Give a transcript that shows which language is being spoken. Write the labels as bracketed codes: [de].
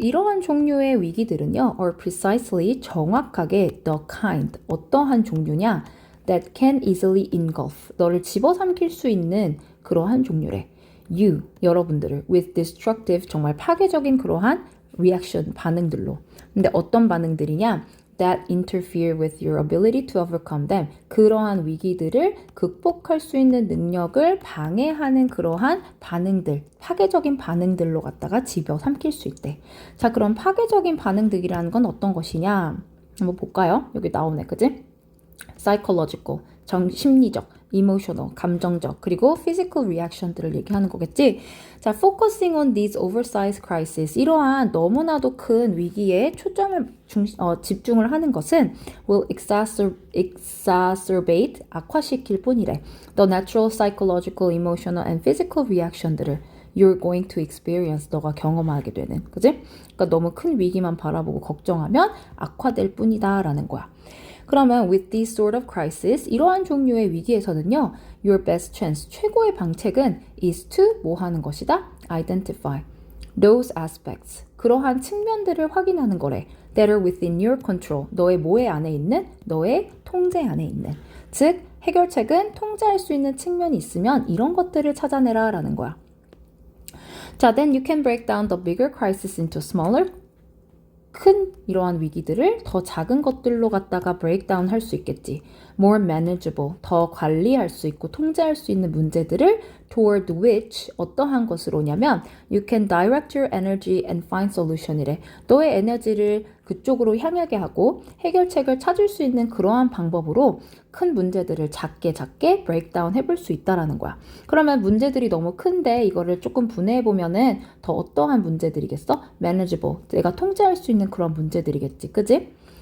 [ko] 이러한 종류의 위기들은요, [en] are precisely [ko] 정확하게 the kind. 어떠한 종류냐? [en] that can easily engulf. [ko] 너를 집어삼킬 수 있는 그러한 종류래. you, 여러분들을 [en] with destructive, [ko] 정말 파괴적인 그러한 reaction, 반응들로. 근데 어떤 반응들이냐? [en] that interfere with your ability to overcome them. [ko] 그러한 위기들을 극복할 수 있는 능력을 방해하는 그러한 반응들, 파괴적인 반응들로 갖다가 집어삼킬 수 있대. 자, 그럼 파괴적인 반응들이라는 건 어떤 것이냐? 한번 볼까요? 여기 나오네, 그지? psychological, 심리적, emotional, 감정적, 그리고 physical reaction들을 얘기하는 거겠지. 자, [en] focusing on these oversized crises, [ko] 이러한 너무나도 큰 위기에 초점을 집중을 하는 것은 [en] will exacerbate, [ko] 악화시킬 뿐이래. [en] The natural psychological, emotional, and physical reaction들을 you're going to experience, [ko] 너가 경험하게 되는, 그지? 그러니까 너무 큰 위기만 바라보고 걱정하면 악화될 뿐이다 라는 거야. 그러면 [en] with these sort of crisis, [ko] 이러한 종류의 위기에서는요, [en] your best chance, [ko] 최고의 방책은 is to 뭐 하는 것이다? [en] identify those aspects, [ko] 그러한 측면들을 확인하는 거래. [en] that are within your control, [ko] 너의 뭐에 안에 있는? 너의 통제 안에 있는. 즉, 해결책은 통제할 수 있는 측면이 있으면 이런 것들을 찾아내라 라는 거야. 자, [en] then you can break down the bigger crisis into smaller, [ko] 큰 이러한 위기들을 더 작은 것들로 갖다가 브레이크다운 할 수 있겠지. [en] more manageable, [ko] 더 관리할 수 있고 통제할 수 있는 문제들을 [en] toward which, [ko] 어떠한 것으로냐면 [en] you can direct your energy and find solution이래. [ko] 너의 에너지를 그쪽으로 향하게 하고 해결책을 찾을 수 있는 그러한 방법으로 큰 문제들을 작게 브레이크다운 해볼 수 있다라는 거야. 그러면 문제들이 너무 큰데 이거를 조금 분해해보면은 더 어떠한 문제들이겠어? manageable, 내가 통제할 수 있는 그런 문제들이겠지. 그지?